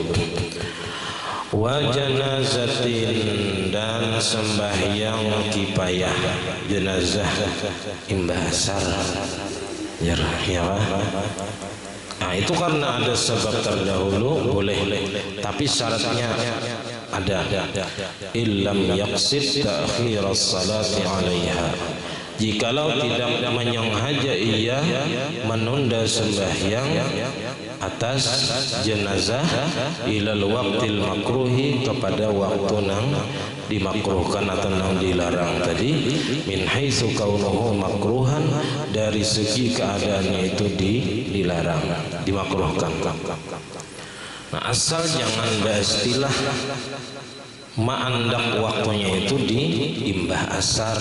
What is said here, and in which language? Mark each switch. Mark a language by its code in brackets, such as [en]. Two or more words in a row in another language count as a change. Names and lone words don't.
[ar] Wa janazatin, [bjn] dan sembahyang kifayah, jenazah imbah asar ya. Nah itu karena ada sebab terdahulu boleh, tapi syaratnya ada. [ar] Illam yaqsid ta'khiras salati 'alaiha, [bjn] jikalau tidak menyenghaja ia menunda sembahyang atas jenazah [ar] ilal waqtil makruhi, [bjn] kepada waktu nang dimakruhkan atau nang dilarang tadi, [ar] min haitsu kaunuhu makruhan, [bjn] dari segi keadaannya itu dilarang, dimakruhkan. Nah asal jangan beristilah ma'andak waktunya itu di imbah asar.